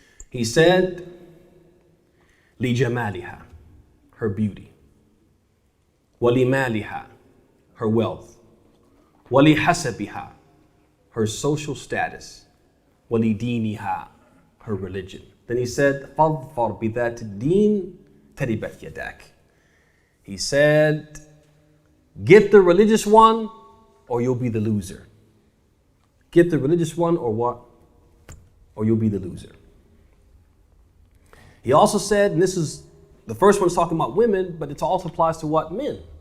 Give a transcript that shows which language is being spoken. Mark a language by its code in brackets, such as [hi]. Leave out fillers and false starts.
[en] He said, [ar] لِجَمَالِهَا, [en] her beauty. [ar] وَلِمَالِهَا, [en] her wealth. [ar] وَلِحَسَبِهَا, [en] her social status. [ar] وَلِدِينِهَا, [en] her religion. Then he said, [ar] فَظْفَرْ بِذَاتِ الدِّينِ تَرِبَتْ يَدَاكَ. [en] He said, get the religious one or you'll be the loser. Get the religious one or what? Or you'll be the loser. He also said, and this is, the first one's talking about women, but it also applies to what? Men.